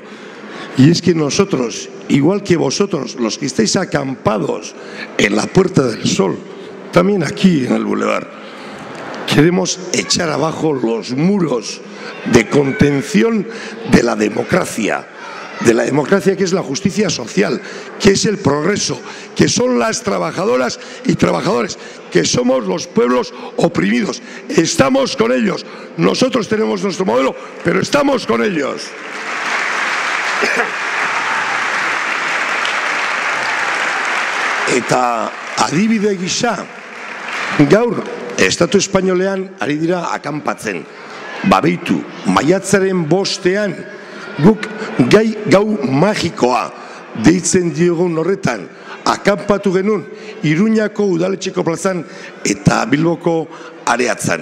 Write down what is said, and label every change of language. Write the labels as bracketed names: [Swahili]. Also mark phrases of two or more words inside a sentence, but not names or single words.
[Spanish] Y es que nosotros, igual que vosotros, los que estáis acampados en la Puerta del Sol, también aquí en el Boulevard, queremos echar abajo los muros de contención de la democracia que es la justicia social, que es el progreso, que son las trabajadoras y trabajadores, que somos los pueblos oprimidos. Estamos con ellos. Nosotros tenemos nuestro modelo, pero estamos con ellos. [Basque] Eta adibide gisa, gaur Estatu Espainolean ari dira akanpatzen. Babeitu, maiatzaren 5ean, guk gau magikoa deitzen diogun horretan akanpatu genuen Iruñako udaletxeko plazan eta Bilboko areatzan.